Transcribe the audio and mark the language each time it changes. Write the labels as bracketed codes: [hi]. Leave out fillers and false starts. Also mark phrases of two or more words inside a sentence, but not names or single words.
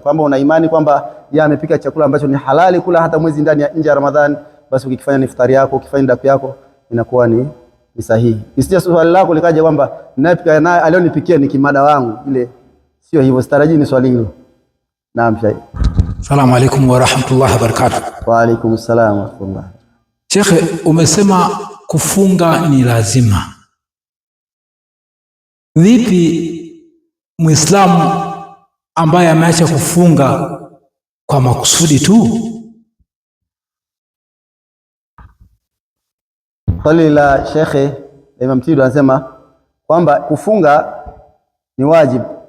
[sw] Kwamba una imani kwamba yeye amepika chakula ambacho ni halali kula hata mwezi ndani ya nje ya Ramadhani, basi ukifanya iftari yako, ukifanya daku yako, inakuwa ni sahihi. Isije swali lako likaje kwamba ninayepika naye alionipikia ni kimada wangu, ile sio hivyo, sitarajii ni swali hilo. Naam, Sheikh. [ar] السلام عليكم ورحمة الله وبركاته. وعليكم السلام ورحمة الله. [sw] Sheikh, umesema kufunga ni lazima. Vipi Muislamu ambaye ameacha kufunga kwa makusudi tu? Swali la Sheikh Imam Tido anasema kwamba kufunga ni wajibu.